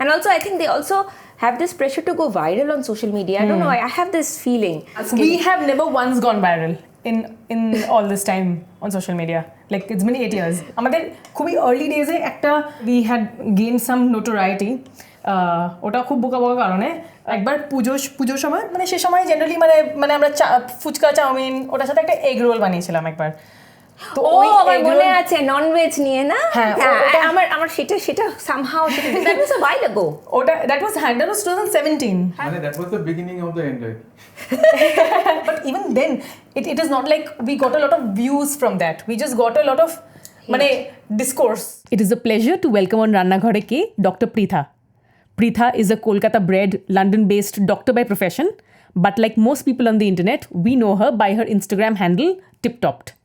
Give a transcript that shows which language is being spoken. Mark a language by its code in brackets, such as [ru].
[en] And also, I think they also have this pressure to go viral on social media. I don't know. I have this feeling. We have never once gone viral in all this time on social media. Like it's been 8 years. [bn] আমাদের খুবই [en] early days এ একটা we had gained some notoriety. [bn] ওটা খুব বোকা কারণে একবার পুজোর সময় মানে সে সময় জেনারেলি মানে আমরা ফুচকা চাউমিন ওটার সাথে একটা এগ রোল বানিয়েছিলাম একবার। তো ওই আমার মনে আছে ননভেজ নিয়ে না, হ্যাঁ আমার সেটা [en] somehow that was a while ago. ওটা that was 2017. মানে that was the beginning of the end. But even then it is not like we got a lot of views from that. We just got a lot of মানে discourse. It is a pleasure to welcome on Rannaghore Ke Dr. Pritha. Pritha is a Kolkata-bred, London-based doctor by profession, but like most people on the internet, we know her by her Instagram handle, TipTopped.